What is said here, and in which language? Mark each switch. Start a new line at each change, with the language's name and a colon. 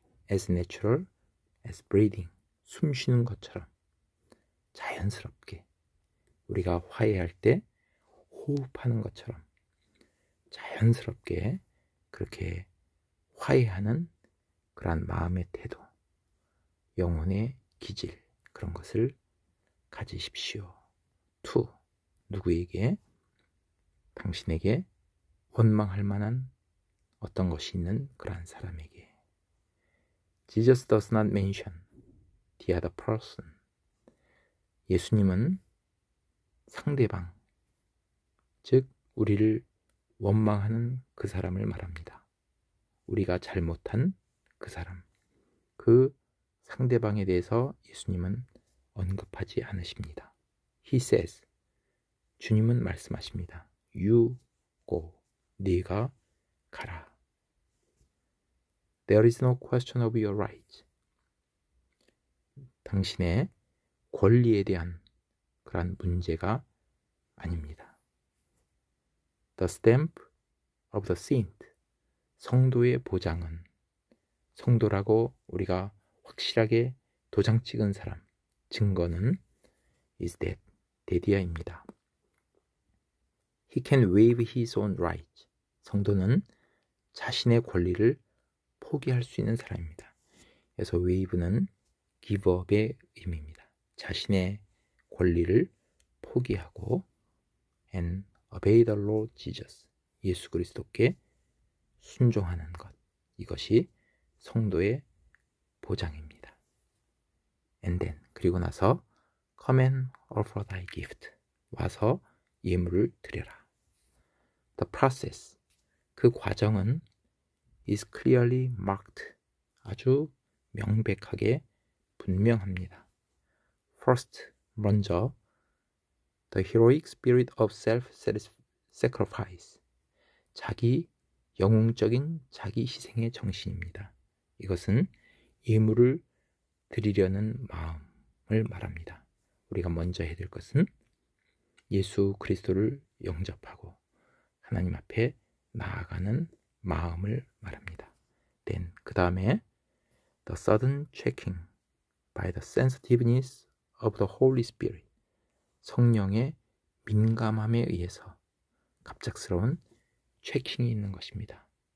English: as natural as breathing,
Korean: 숨 쉬는 것처럼 자연스럽게 우리가 화해할 때 호흡하는 것처럼 자연스럽게 그렇게 화해하는 그러한 마음의 태도, 영혼의 기질, 그런 것을 가지십시오. 2. 누구에게? 당신에게 원망할 만한 어떤 것이 있는 그러한 사람에게.
English: Jesus does not mention the other person.
Korean: 예수님은 상대방, 즉 우리를 원망하는 그 사람을 말합니다. 우리가 잘못한 그 사람, 그 상대방에 대해서 예수님은 언급하지 않으십니다.
English: He says,
Korean: 주님은 말씀하십니다.
English: You go,
Korean: 네가 가라.
English: There is no question of your right.
Korean: 당신의 권리에 대한 그러한 문제가 아닙니다.
English: The stamp of the saint,
Korean: 성도의 보장은, 성도라고 우리가 확실하게 도장 찍은 사람, 증거는
English: is that,
Korean: 데디아입니다.
English: He can waive his own right.
Korean: 성도는 자신의 권리를 포기할 수 있는 사람입니다. 그래서 waive는 give up의 의미입니다. 자신의 권리를 포기하고
English: and obey the Lord Jesus,
Korean: 예수 그리스도께 순종하는 것, 이것이 성도의 보장입니다.
English: And then,
Korean: 그리고 나서
English: come and offer thy gift,
Korean: 와서 예물을 드려라.
English: The process,
Korean: 그 과정은
English: is clearly marked,
Korean: 아주 명백하게 분명합니다.
English: First,
Korean: 먼저
English: the heroic spirit of self-sacrifice,
Korean: 자기 영웅적인 자기 희생의 정신입니다. 이것은 예물을 드리려는 마음을 말합니다. 우리가 먼저 해야 될 것은 예수 그리스도를 영접하고 하나님 앞에 나아가는 마음을 말합니다.
English: Then,
Korean: 그 다음에
English: the sudden checking by the sensitiveness of the Holy Spirit,
Korean: 성령의 민감함에 의해서 갑작스러운 체킹이 있는 것입니다.